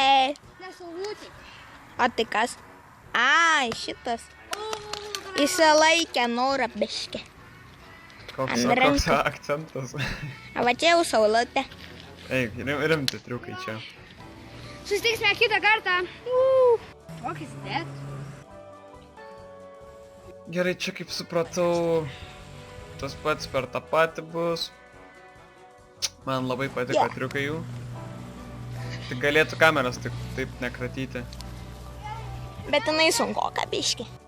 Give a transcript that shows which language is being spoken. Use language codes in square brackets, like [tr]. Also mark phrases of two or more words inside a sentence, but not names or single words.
[lt] Ne saulutė. O tai kas? Ai, šitas. Įsilaikė norą biškį. Koks akcentas. O va čia jau saulutė. Eik, rimti triukai čia. Susitiksime kitą kartą. [en] What is that? [lt] Gerai, čia kaip supratau, tas pats per tą patį bus. Man labai patiko triukai jų. Tik galėtų kameras taip nekratyti. Bet jinai sunkoka biškį.